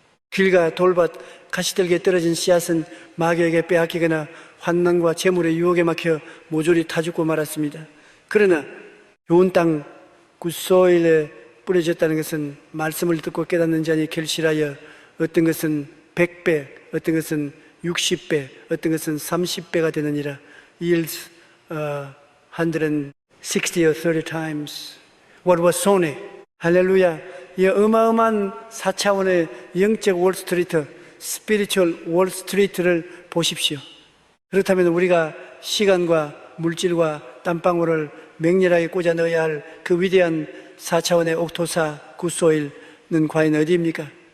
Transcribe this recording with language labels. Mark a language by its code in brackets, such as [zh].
[ko] 길과 돌밭, 가시들기에 떨어진 씨앗은 마귀에게 빼앗기거나 환난과 재물의 유혹에 막혀 모조리 타 죽고 말았습니다. 그러나 좋은 땅, 굿소일에 뿌려졌다는 것은 말씀을 듣고 깨닫는 자니 결실하여 어떤 것은 100배, 어떤 것은 60배, 어떤 것은 30배가 되느니라. [en] Yields 160 or 30 times what was sown. [ko] 할렐루야. 이 어마어마한 4차원의 영적 월스트리트, 스피리추얼 월스트리트를 보십시오. 그렇다면 우리가 시간과 물질과 땀방울을 맹렬하게 꽂아 넣어야 할 그 위대한 4차원의 옥토사 굿소일은 과연 어디입니까?